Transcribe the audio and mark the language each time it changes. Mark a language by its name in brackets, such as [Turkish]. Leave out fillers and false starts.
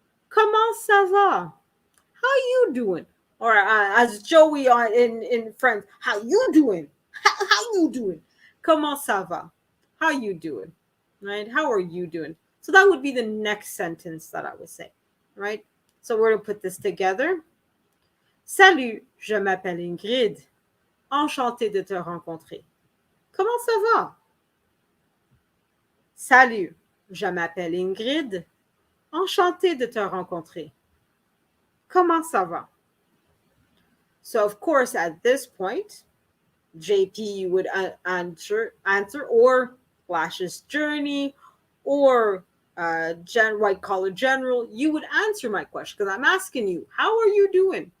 [French] Comment ça va? [English] How you doing? Or as Joey in Friends, how you doing? How you doing? [French] Comment ça va? [English] How you doing? Right? How are you doing? So that would be the next sentence that I would say, right? So we're going to put this together. [French] Salut, je m'appelle Ingrid. Enchantée de te rencontrer. Comment ça va? Salut, je m'appelle Ingrid. Enchantée de te rencontrer. Comment ça va? [English] So, of course, at this point, JP would answer, or Flash's journey, or white collar general. You would answer my question because I'm asking you, how are you doing?